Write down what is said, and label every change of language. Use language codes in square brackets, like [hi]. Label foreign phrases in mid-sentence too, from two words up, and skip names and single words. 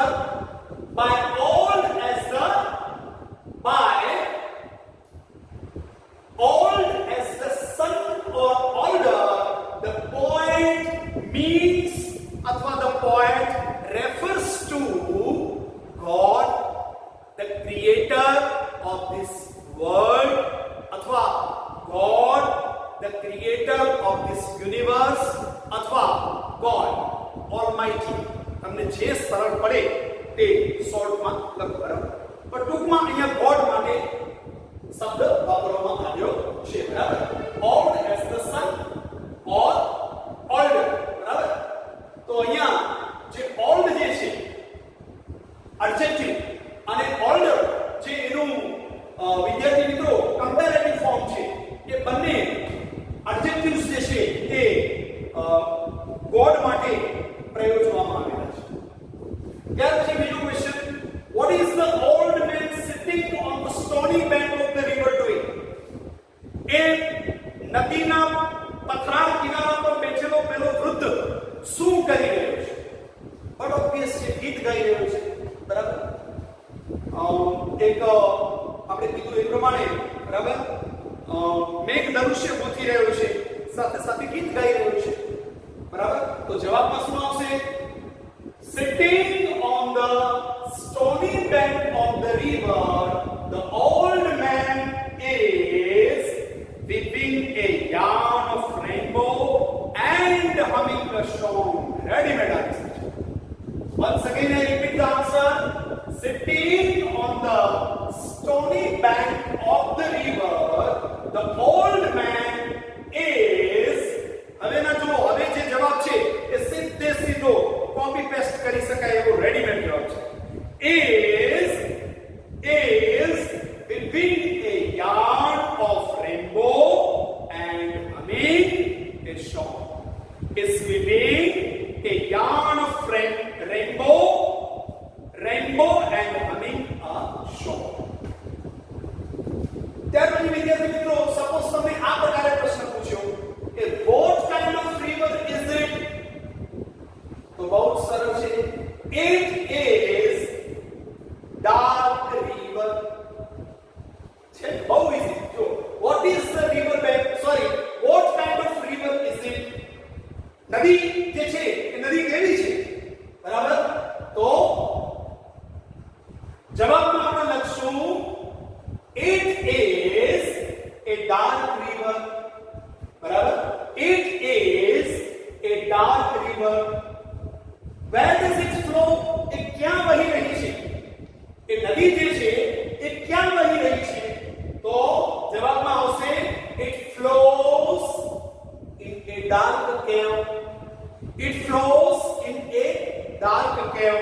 [en] By old as the sun or older, the poet means athwa the poet refers to God, the creator of this world, athwa God, the creator of this universe, athwa God Almighty. [gu] તમને જે સરળ પડે તે શોર્ટમાં લખો, બરાબર? પણ ટૂંકમાં અહીંયા ગોડ માટે શબ્દ વાપરવામાં આવ્યો છે, બરાબર? [en] Old as the sun or older, [gu] બરાબર? તો અહીંયા જે old જે છે એડજેક્ટિવ અને older જે એનું વિદ્યાર્થી મિત્રો [en] comparative form [gu] છે, એ બંને એડજેક્ટિવ્સ જે છે એ ગોડ માટે પ્રયોજવામાં આવેલા છે. ત્યાર પછી બીજો ક્વેશ્ચન, [en] what is the old man sitting on the stony bank of the river doing? [gu] એ નદીના પથરાળ કિનારા પર બેઠેલો પેલો વૃદ્ધ શું કરી રહ્યો છે? [en] but obvious [gu] છે, ગીત ગાઈ રહ્યો છે, બરાબર? એક આપણે કીધું એ પ્રમાણે, બરાબર, મેઘ દૃશ્ય ગોતી રહ્યો છે, સાથે સાથે ગીત ગાઈ રહ્યો છે, બરાબર? તો જવાબમાં શું આવશે? [en] Sitting on the stony bank of the river, the old man is weaving a yarn of rainbow and humming a song. Ready-made answer. Once again I repeat the answer. Sitting on the stony bank of the river, the old man is, [gu] હવે ના જુઓ, હવે જે જવાબ છે એ સીધે સીધો [en] copy paste [gu] કરી શકાય એવો રેડીમેડ જવાબ છે. [en] is weaving a yarn of rainbow and humming a song. Is weaving a yarn of rainbow and humming a song. [gu] ત્યાર પછી વિદ્યાર્થી મિત્રો, સપોઝ તમને આ પ્રકારે પ્રશ્ન પૂછ્યો કે [en] what kind of river is it? [gu] તો બહુ સરળ છે. [en] It is dark river. [gu] છે બહુ ઈઝી. જો [en] what is the river bank? Sorry, what kind of river is it? [gu] નદી જે છે એ નદી કેવી છે, બરાબર? તો જવાબમાં આપણે લખશું [en] it is a dark river, [gu] બરાબર? [en] It is a dark river. Where does it flow? [gu] એ ક્યાં વહી રહી છે? એ નદી જે છે એ ક્યાં વહી રહી છે? તો જવાબમાં આવશે [en] it flows in a dark cave. It flows in a dark cave.